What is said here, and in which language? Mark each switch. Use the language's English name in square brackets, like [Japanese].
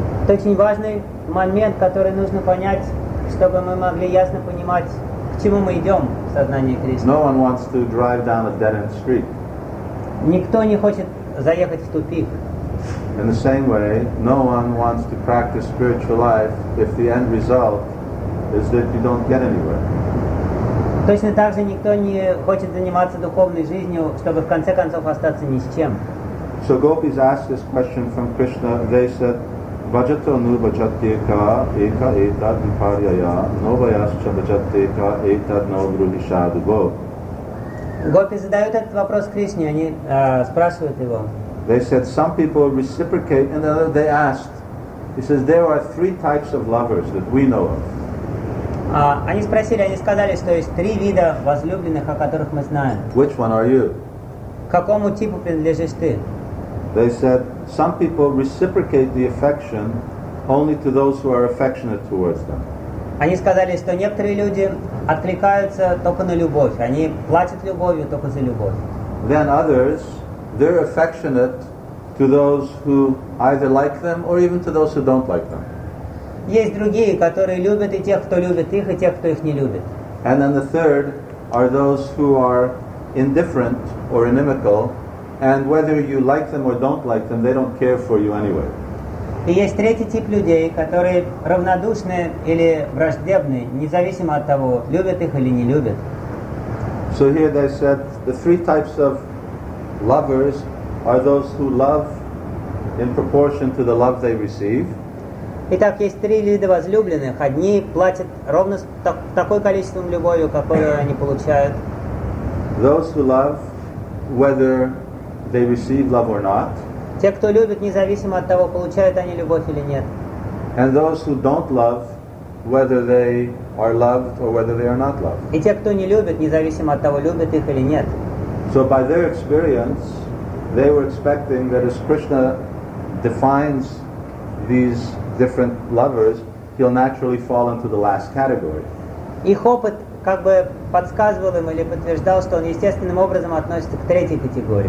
[Russian] Это очень важный момент, который нужно понять, чтобы мы могли ясно понимать, к чему мы идем в сознании Кришны. [English] No one wants to drive down a dead-end street. [Russian] Никто не хочет заехать в тупик. [English] In the same way, no one wants to practice spiritual life if the end result is that you don't get anywhere. [Russian] Точно так же никто не хочет заниматься духовной жизнью, чтобы в конце концов остаться ни с чем. [English] So gopis asked this question from Krishna. They said, [Sanskrit] Bhajato nu bhajate ka eka etad viparyaya novayascha bhajate ka etad navruhishadu go. [Russian] Гопи задают этот вопрос Кришне, они спрашивают его. [English] They said some people reciprocate, and they asked. He says there are three types of lovers that we know of. [Russian] Они спросили, они сказали, что есть три вида возлюбленных, о которых мы знаем. [English] Which one are you? [Russian] Какому типу принадлежишь ты? [English] They said some people reciprocate the affection only to those who are affectionate towards them. [Russian] Они сказали, что некоторые люди откликаются только на любовь. Они платят любовью только за любовь. [English] Then others, they're affectionate to those who either like them or even to those who don't like them. [Russian] Есть другие, которые любят и тех, кто любит их, и тех, кто их не любит. [English] And then the third are those who are indifferent or inimical, and whether you like them or don't like them, they don't care for you anyway. [Russian] И есть третий тип людей, которые равнодушны или враждебны, независимо от того, любят их или не любят. [English] So here they said the three types of lovers are those who love in proportion to the love they receive. [Russian] Итак, есть три вида возлюбленных. Одни платят ровно такое количеством любовью, какое они получают. [English] Those who love, whether they receive love or not. [Russian] Те, кто любит, независимо от того, получают они любовь или нет. [English] And those who don't love, whether they are loved or whether they are not loved. [Russian] И те, кто не любит, независимо от того, любят их или нет. [English] So by their experience, they were expecting that as Krishna defines these different lovers, he'll naturally fall into the last category. [Russian] Их опыт как бы подсказывал им или подтверждал, что он естественным образом относится к третьей категории.